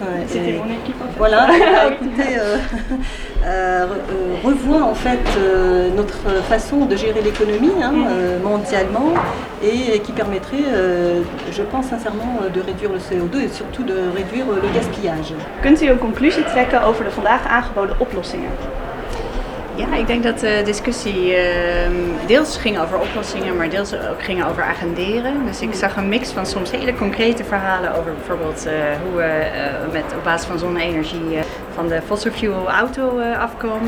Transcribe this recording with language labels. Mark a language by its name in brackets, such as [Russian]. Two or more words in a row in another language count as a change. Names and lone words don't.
[French] C'était mon équipe en fait. Voilà, écoutez, revoit en fait notre façon de gérer l'économie mondialement et qui permettrait, je pense sincèrement, de réduire le CO2 et surtout de réduire le gaspillage. [Dutch] Kunt u een conclusie trekken over de vandaag aangeboden oplossingen? Ja, ik denk dat de discussie deels ging over oplossingen, maar deels ook ging over agenderen. Dus ik zag een mix van soms hele concrete verhalen over bijvoorbeeld hoe we op basis van zonne-energie van de [English] fossil fuel [Dutch] auto afkomen.